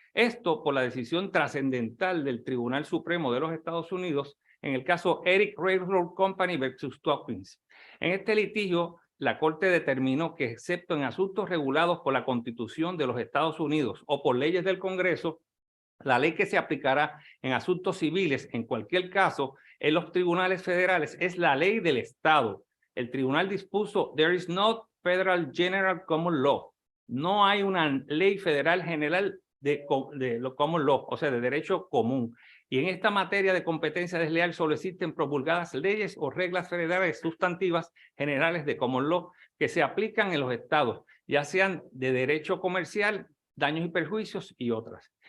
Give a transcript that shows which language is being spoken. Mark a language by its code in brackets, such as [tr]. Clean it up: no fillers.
[es] Esto por la decisión trascendental del Tribunal Supremo de los Estados Unidos en el caso Eric Railroad Company versus Tompkins. En este litigio la Corte determinó que, excepto en asuntos regulados por la Constitución de los Estados Unidos o por leyes del Congreso, la ley que se aplicará en asuntos civiles, en cualquier caso, en los tribunales federales, es la ley del Estado. El tribunal dispuso, [en] there is no federal general common law. [es] No hay una ley federal general de lo common law, o sea, de derecho común. Y en esta materia de competencia desleal solo existen promulgadas leyes o reglas federales sustantivas generales de common law que se aplican en los estados, ya sean de derecho comercial, daños y perjuicios y otras.